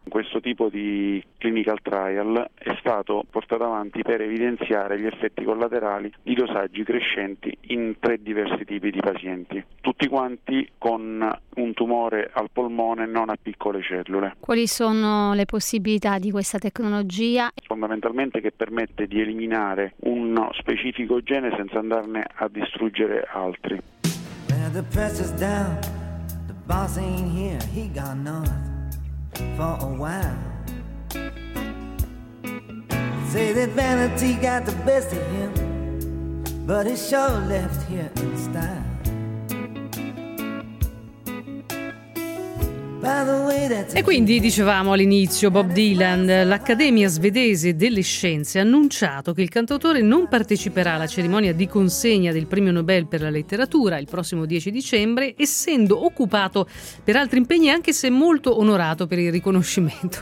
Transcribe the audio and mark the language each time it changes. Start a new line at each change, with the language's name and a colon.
Italian: Questo tipo di clinical trial è stato portato avanti per evidenziare gli effetti collaterali di dosaggi crescenti in 3 diversi tipi di pazienti, tutti quanti con un tumore al polmone, non a piccole cellule. Quali sono le possibilità di questa tecnologia? Fondamentalmente che permette di eliminare uno specifico gene senza andarne a distruggere altri.
English: Boss ain't here, he gone north for a while. Say that vanity got the best of him, but he sure left here in style.
Italian: E quindi dicevamo all'inizio, Bob Dylan, l'Accademia svedese delle scienze ha annunciato che il cantautore non parteciperà alla cerimonia di consegna del premio Nobel per la letteratura il prossimo 10 dicembre, essendo occupato per altri impegni, anche se molto onorato per il riconoscimento.